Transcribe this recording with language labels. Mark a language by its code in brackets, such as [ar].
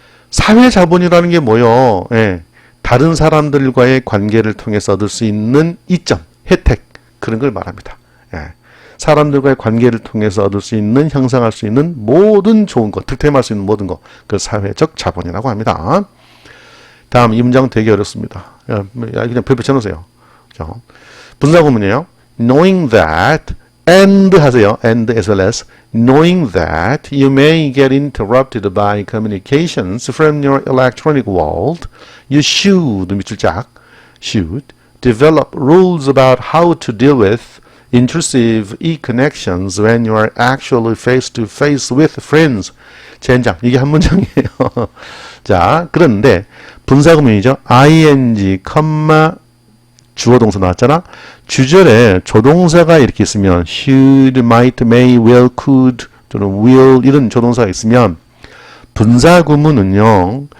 [ko] 사회자본이라는 게 뭐요? 예, 다른 사람들과의 관계를 통해서 얻을 수 있는 이점, 혜택, 그런 걸 말합니다. 예. 사람들과의 관계를 통해서 얻을 수 있는, 형성할 수 있는 모든 좋은 것, 득템할 수 있는 모든 것, 그걸 사회적 자본이라고 합니다. 다음 이 문장 되게 어렵습니다. 그냥 별표 쳐놓으세요. 분사구문이에요. [en] Knowing that, and 하세요. And as well as, knowing that you may get interrupted by communications from your electronic world, you should, 밑줄 짝, should develop rules about how to deal with intrusive e-connections when you are actually face-to-face with friends. [ko] 젠장, 이게 한 문장이에요. 자, 그런데 분사구문이죠. ing, 주어 동사 나왔잖아. 주절에 조동사가 이렇게 있으면 should, might, may, will, could, 또는 will 이런 조동사가 있으면 분사구문은요.